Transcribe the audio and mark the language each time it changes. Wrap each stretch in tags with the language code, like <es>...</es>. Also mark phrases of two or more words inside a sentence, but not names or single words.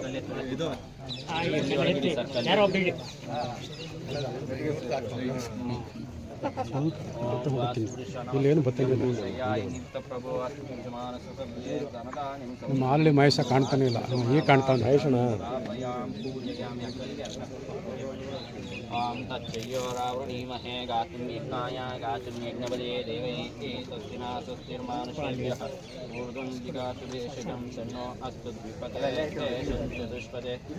<kn>ಇಲ್ಲೇನು ಬರ್ತಿಲ್ಲ. ಅಲ್ಲಿ ಮಹೇಶ ಕಾಣ್ತಾನೆ ಇಲ್ಲ, ಈಗ ಕಾಣ್ತಾನೆ ಮಹೇಶಣ್ಣ.</kn> <sa>तच्चयोरावृणीमहे गातुं यज्ञाय गातुं यज्ञपदे देवैः स्वस्तिना स्वस्तिर्मानुषेभ्यः ऊर्ध्वं जिगातु देशजं सन्नो अस्तु द्विपदे चतुष्पदे</sa>